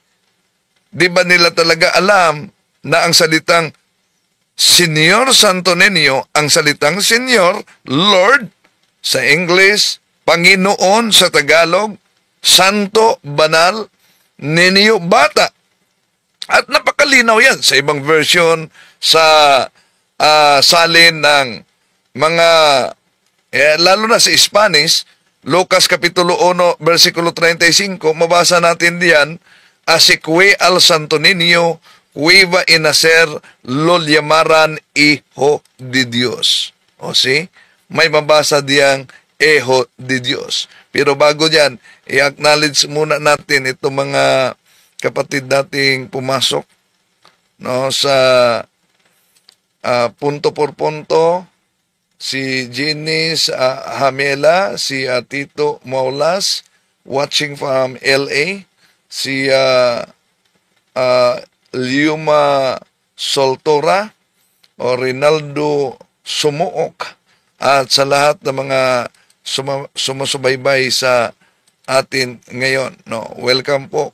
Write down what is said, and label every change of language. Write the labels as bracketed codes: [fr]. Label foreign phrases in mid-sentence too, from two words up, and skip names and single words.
[tl] Di ba nila talaga alam na ang salitang Señor Santo Niño, ang salitang Señor, Lord, sa English, Panginoon sa Tagalog, Santo, Banal, Niño, Bata. At napakalinaw yan sa ibang version sa salin ng mga, lalo na sa Spanish, Lucas Kapitulo 1, versikulo 35, mabasa natin diyan, [es] así que al Santo Niño, iba a nacer, lo llamaran Hijo de Dios. [tl] O si, may mabasa diyang [es] Hijo de Dios. [tl] Pero bago yan, i-acknowledge muna natin itong mga kapatid nating pumasok, no, sa [es] punto por punto, [tl] si Jenis Hamela, si Tito Maulas, [en] watching from LA, [tl] si Liuma Soltora, o Rinaldo Sumuok, at sa lahat ng mga sumusubaybay sa atin ngayon. No, welcome po.